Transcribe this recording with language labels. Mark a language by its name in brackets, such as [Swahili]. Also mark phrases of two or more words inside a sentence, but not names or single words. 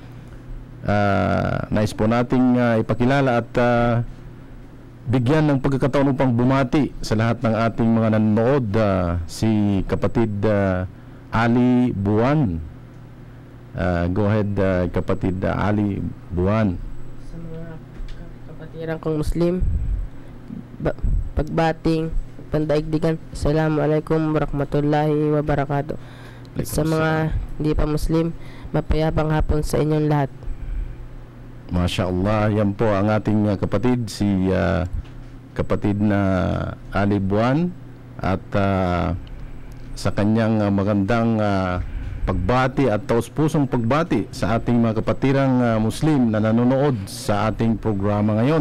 [Filipino] Nais po nating ipakilala at bigyan ng pagkakataon upang bumati sa lahat ng ating mga nanonood, si kapatid Ali Buwan. [English] Go ahead, [Filipino] kapatid Ali Buwan. Sa mga kapatiran kong Muslim, pagbating, pandaigdigan, [Arabic] السلام عليكم ورحمة الله وبركاته. [Filipino] At sa mga hindi pa Muslim, mapayapang hapon sa inyong lahat. [Arabic] ما شاء الله, [Filipino] yan po ang ating kapatid, si kapatid na Ali Buwan, at sa kanyang magandang pagbati at taus-pusong pagbati sa ating mga kapatirang Muslim na nanonood sa ating programa ngayon.